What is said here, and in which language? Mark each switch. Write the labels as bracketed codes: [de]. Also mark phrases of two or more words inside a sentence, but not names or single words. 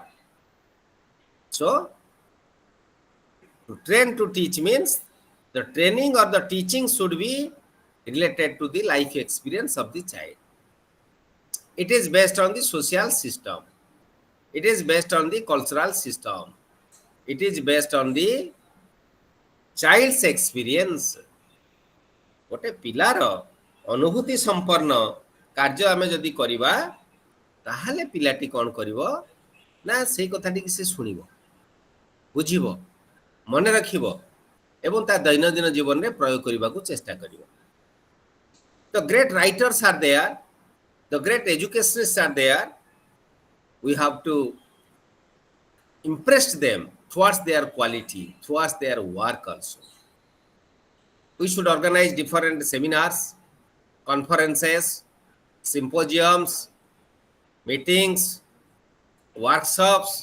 [en] So to train to teach means the training or the teaching should be related to the life experience of the child. It is based on the social system. It is based on the cultural system. It is based on the child's experience. [or] ଗୋଟେ ପିଲାର ଅନୁଭୂତି ସମ୍ପନ୍ନ କାର୍ଯ୍ୟ ଆମେ ଯଦି କରିବା ତାହାଲେ ପିଲାଟି କଣ କରିବ ନା ସେଇ କଥାଟି କି ସେ ଶୁଣିବ, ବୁଝିବ, ମନେ ରଖିବ ଏବଂ ତା ଦୈନନ୍ଦିନ ଜୀବନ ରେ ପ୍ରୟୋଗ କରିବା କୁ ଚେଷ୍ଟା କରିବ. [en] The great writers are there, the great educationists are there. We have to impress them towards their quality, towards their work also. we should organize different seminars, conferences, symposiums, meetings, workshops.